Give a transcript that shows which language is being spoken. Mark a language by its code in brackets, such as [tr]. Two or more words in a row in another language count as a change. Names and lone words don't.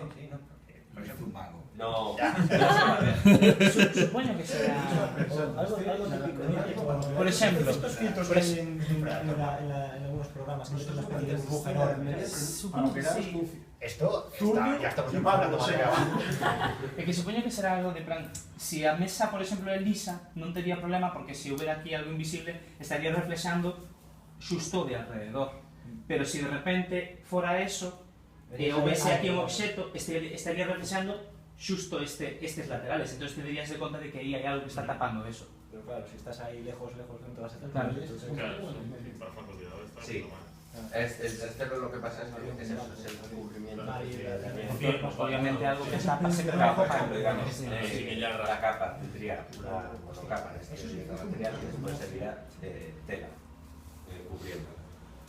[es] Parece un mago. no... Supongo que será... Algo típico. Por ejemplo, Estos filtros que hay en algunos programas que meten una especie de burbuja enorme. supongo que sí. Esto ya estamos y empezando Pablo, a sí. [gl] É que supoño que será algo de plan, si a mesa, por exemplo, é lisa, non tería problema porque se houbera aquí algo invisible estaría reflexando xusto de alrededor. Pero si de repente fora eso e houvese aquí un obxeto, estaría reflexando xusto estes laterales. Entón te darías de conta de que aí hai algo que está tapando eso. Pero claro, si estás [es] ahí lejos, [gl] non te vas a [es] Claro. Claro, sí, para facilidad está Sí. puta madre. El cerro lo que pasa es que es eso, es el recubrimiento. Obviamente algo que tapa se Por ejemplo, tapa. digamos, Sí, que ya la capa tendría una monocapa de material que después sería tela cubriendo.